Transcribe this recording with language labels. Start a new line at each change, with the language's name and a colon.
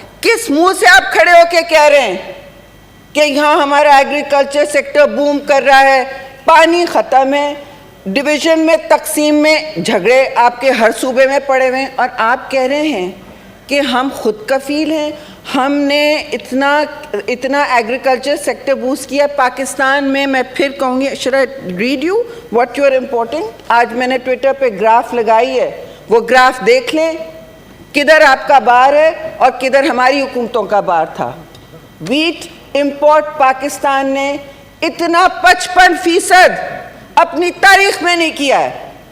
Urdu: کس منہ سے آپ کھڑے ہو کے کہہ رہے ہیں کہ یہاں ہمارا ایگریکلچر سیکٹر بوم کر رہا ہے, پانی ختم ہے, ڈویژن میں تقسیم میں جھگڑے آپ کے ہر صوبے میں پڑے ہوئے ہیں, اور آپ کہہ رہے ہیں کہ ہم خود کفیل ہیں, ہم نے اتنا ایگریکلچر سیکٹر بوسٹ کیا پاکستان میں. میں پھر کہوں گی,
English: should I read you what you are importing?
Urdu: آج میں نے ٹویٹر پہ گراف لگائی ہے, وہ گراف دیکھ لیں کدھر آپ کا بار ہے اور کدھر ہماری حکومتوں کا بار تھا. ویٹ امپورٹ پاکستان نے اتنا 55% اپنی تاریخ میں نہیں کیا ہے.